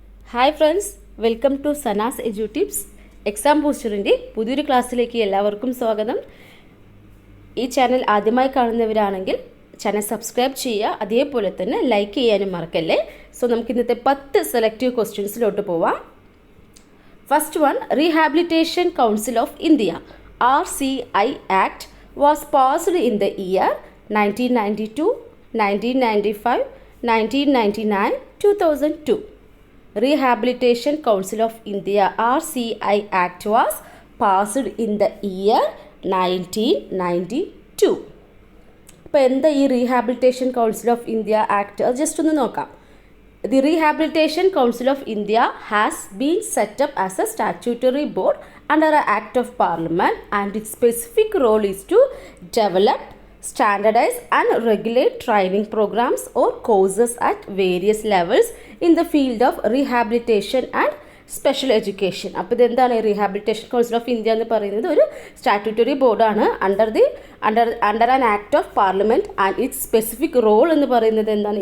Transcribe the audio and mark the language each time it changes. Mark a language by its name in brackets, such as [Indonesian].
[Malayalam] Hi friends, welcome to Sana's എജു tips. Exam ബൂസ്റ്ററിൻ്റെ പുതിയൊരു ക്ലാസ്സിലേക്ക് എല്ലാവർക്കും സ്വാഗതം. ഈ ചാനൽ ആദ്യമായി കാണുന്നവരാണെങ്കിൽ ചാനൽ സബ്സ്ക്രൈബ് ചെയ്യുക, അതേപോലെ തന്നെ ലൈക്ക് ചെയ്യാനും മറക്കല്ലേ. സോ നമുക്ക് ഇന്നത്തെ 10 സെലക്റ്റീവ് ക്വസ്റ്റ്യൻസിലോട്ട് പോവാം. [English] First one, rehabilitation council of India RCI Act was passed in the year 1992, 1995, 1999, 2002. Rehabilitation Council of India RCI Act was passed in the year 1992. [Malayalam] അപ്പോൾ എന്താ ഈ rehabilitation council of India act? അത് just ഒന്ന് നോക്കാം. [English] The Rehabilitation Council of India has been set up as a statutory board under an Act of Parliament, and its specific role is to develop, standardize and regulate training programs or courses at various levels in the field of rehabilitation and special education. [Malayalam] അപ്പോൾ ഇതെന്താണ് rehabilitation council of India എന്ന് പറയുന്നത്? ഒരു statutory ബോർഡാണ് [English] under an act of parliament, and its specific role [Malayalam] എന്ന് പറയുന്നത് എന്താണ്?